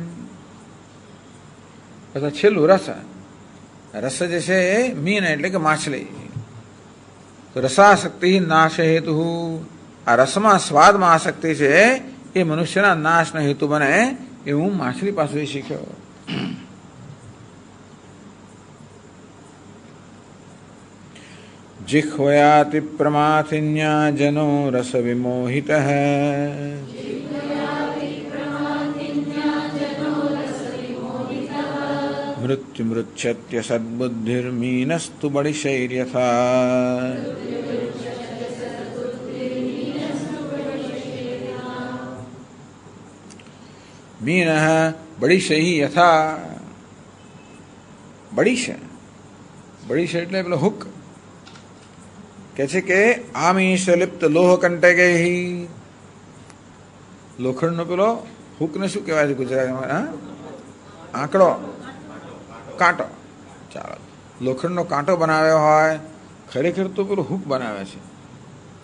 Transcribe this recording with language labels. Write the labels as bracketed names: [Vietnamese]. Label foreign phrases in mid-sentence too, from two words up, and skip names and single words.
[Gujarati] પછી છેલ્લું રસ. રસ જે છે એ મીન એટલે કે માછલી. તો રસાસક્તિ નાશ હેતુ, આ રસમાં સ્વાદમાં આસક્તિ છે એ મનુષ્યના નાશનો હેતુ બને એ હું માછલી પાસેથી શીખ્યો. [Sanskrit] जिह्वयाति प्रमाथिन्या जनो रस विमोहित मृत्यु मृच्छत्य सद्बुद्धिर्मीनस्तु बड़िशैर्यथा मीनः बड़िशैः यथा. [Gujarati] बड़िश એટલે પેલો હુક કે છે કે [Sanskrit] આમિષ લિપ્ત લોહ કંટકે, [Gujarati] લોખંડનો પેલો હુકને શું કહેવાય છે ગુજરાતીમાં? આંકડો, કાંટો. ચાલો, લોખંડનો કાંટો બનાવ્યો હોય, ખરેખર તો પેલો હુક બનાવે છે.